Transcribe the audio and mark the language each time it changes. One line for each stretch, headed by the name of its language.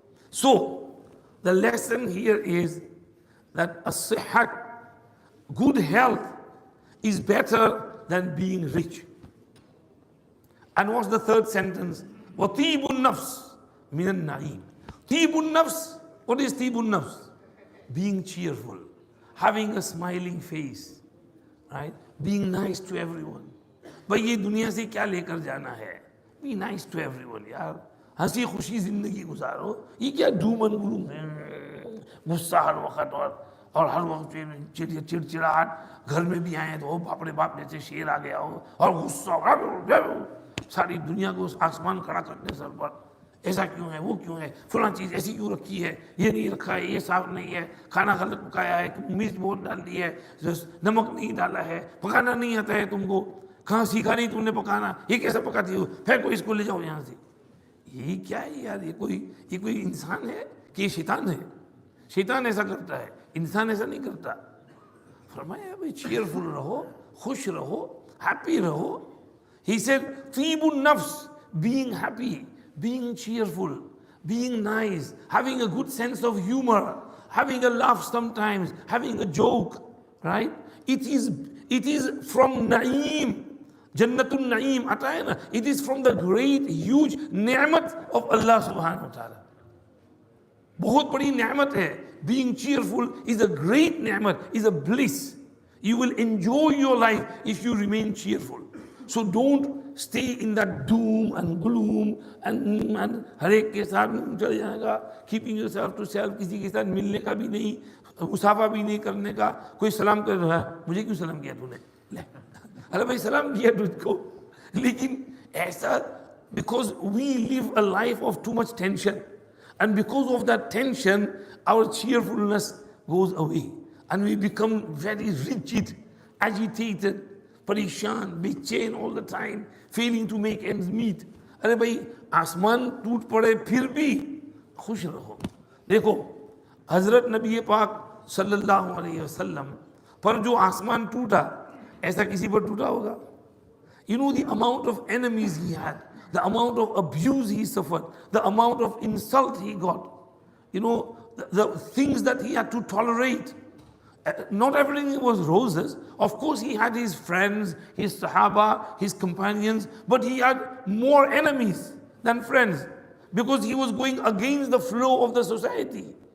English: So the lesson here is that as-sihhat, good health, is better than being rich.
Arabic: And what's the third sentence? وَطِيبُ النَّفْسِ مِنَ النَّعِيمِ. طِيبُ النَّفْس.
English: What is طِيبُ النَّفْس? Being cheerful, having a smiling face, right? Being nice to everyone.
Hindi: भाई ये दुनिया से क्या लेकर जाना है?
English: Be nice to everyone, यार.
Hindi: हंसी खुशी जिंदगी गुजारो. ये क्या डूम एंड ग्लूम, गुस्सा हर वक्त और और हर वक्त चिड़चिड़ाहट, घर में भी आए तो ओ बाप रे बाप जैसे शेर आ गया हो, और गुस्सा, सारी दुनिया को आसमान खड़ा करते सर पर, ऐसा क्यों है, वो क्यों है, फलां चीज़ ऐसी क्यों रखी है, ये नहीं रखा है, ये साफ नहीं है, खाना गलत पकाया है, मिर्च बहुत डाल दी है, नमक नहीं डाला है, पकाना नहीं आता है तुमको, कहाँ सीखा नहीं तुमने पकाना, ये कैसे पकाती हो, फेंको इसको, ले जाओ यहाँ से। यही क्या है यार, ये कोई इंसान है कि ये शैतान है? शैतान ऐसा करता है, इंसान ऐसा नहीं करता। फरमाया भाई चीयरफुल रहो, खुश रहो, हैप्पी रहो।
English: He said तीबुन नफ्स, being happy, being cheerful, being nice, having a good sense of humor, having a laugh sometimes, having a joke, right? It is from Naeem, Jannatul Naeem आता है ना, it is from the great huge नेमत of Allah subhanahu wa ta'ala.
Hindi: बहुत बड़ी नेमत है.
English: Being cheerful is a great नेमत, is a bliss. You will enjoy your life if you remain cheerful.
Hindi: So don't stay in that doom and gloom and हर एक के साथ चल जाएगा, keeping yourself to self, किसी के साथ मिलने का भी नहीं, मुसाफा भी नहीं करने का.
English: कोई सलाम कर रहा है, मुझे क्यों सलाम किया तूने, ले अरे भाई सलाम किया तुझको, लेकिन ऐसा, because we live a life of too much tension, and because of that tension our cheerfulness goes away and we become very rigid, agitated, परेशान, बेचैन all the time, failing to make ends meet.
Hindi: अरे भाई आसमान टूट पड़े फिर भी खुश रहो. देखो हजरत नबी पाक सल्लल्लाहु अलैहि वसल्लम पर जो आसमान टूटा, ऐसा किसी पर टूटा होगा?
English: You know the amount of enemies he had, the amount of abuse he suffered, the amount of insult he got, you know, the things that he had to tolerate. Not everything was roses. Of course he had his friends, his sahaba, his companions, but he had more enemies than friends, because he was going against the flow of the society.